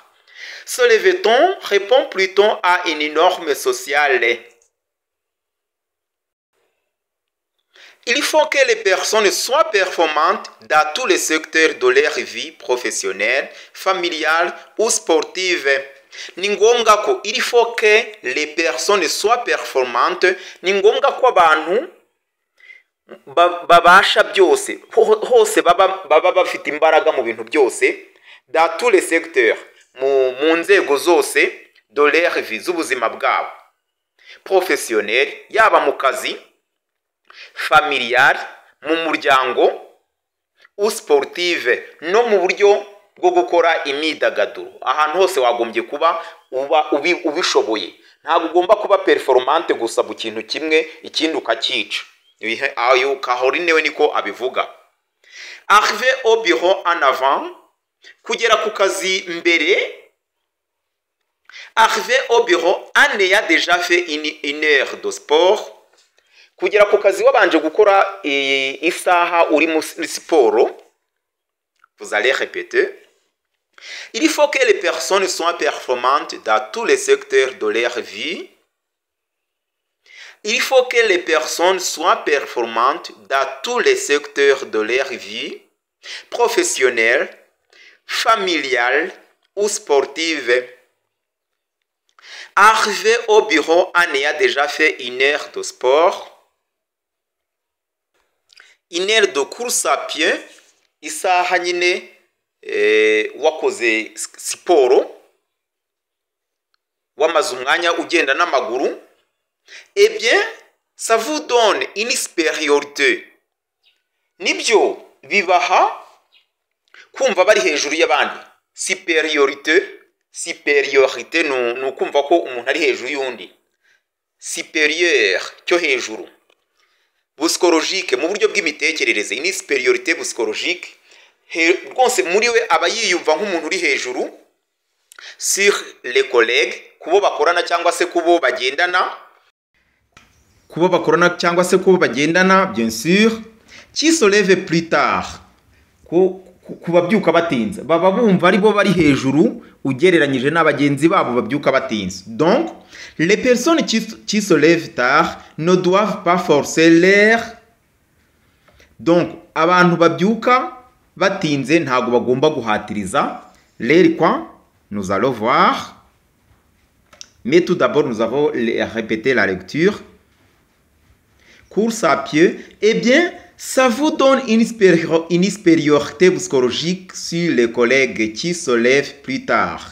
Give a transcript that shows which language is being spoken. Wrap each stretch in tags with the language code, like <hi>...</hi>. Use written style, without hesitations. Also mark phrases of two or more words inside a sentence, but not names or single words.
<fr>Se lève-t-on répond plutôt à une norme sociale. Il faut que les personnes soient performantes dans tous les secteurs de leur vie professionnelle, familiale ou sportive.</fr> <rw>Ni ngombwa ko</rw> <fr>il faut que les personnes soient performantes,</fr> <rw>ni ngombwa ko abantu babasha byose hose baba bafite imbaraga mu bintu byose</rw> <fr>dans tous les secteurs,</fr> <rw>mu nzego zose</rw> <fr>de leur vie</fr> <rw>z'ubuzima bwabo professionnel, yaba mu kazi, familial, mu muryango</rw> <fr>ou sportive,</fr> <rw>no mu buryo bwo gukora imyidagaduro. Ahantu hose wagombye kuba ubishoboye. Ntabwo ugomba kuba performante gusa mu kintu kimwe ikindi ukakica. Ayo Caroline we niko abivuga.</rw> <fr>Arriver au bureau en avant,</fr> <rw>kugera ku kazi mbere.</rw> <fr>Arriver au bureau en ayant déjà fait une heure de sport.</fr> <rw>Kugera ku kazi wabanje gukora isaha uri muri siporo.</rw> <fr>Vous allez répéter. Il faut que les personnes soient performantes dans tous les secteurs de leur vie. Il faut que les personnes soient performantes dans tous les secteurs de leur vie, professionnelle, familiale ou sportive. Arriver au bureau en ayant déjà fait une heure de sport, une heure de course à pied,</fr> <rw>isaha nyine wakoze siporo, wamaze umwanya ugenda n'amaguru,</rw> <fr>eh bien, ça vous donne une supériorité.</fr> <rw>Nibyo bibaha kumva bari hejuru y'abandi. Supériorité ni ukumva ko umuntu ari hejuru y'undi. Supérieur cyo hejuru. Psychologique mu buryo bw'imitekerereze, ini</rw> <fr>supériorité psychologique.</fr> <rw>Rwose muri we aba yiyumva nk'umuntu uri hejuru</rw> <fr>sur les collègues,</fr> <rw>kubo bakorana cyangwa se kubo bagendana,</rw> <fr>bien sûr, qui se lève plus tard,</fr> <rw>kubabyuka batinze, baba bumva ari bo bari hejuru ugereranyije n'abagenzi babo babyuka batinze.</rw> <fr>Donc les personnes qui se lèvent tard ne doivent pas forcer l'air.</fr> <rw>Donc abantu babyuka batinze ntago bagomba guhatiriza.</rw> <fr>L'air quoi? Nous allons voir. Mais tout d'abord nous avons répété la lecture. Course à pied, eh bien, ça vous donne une supériorité psychologique sur les collègues qui se lèvent plus tard.</fr>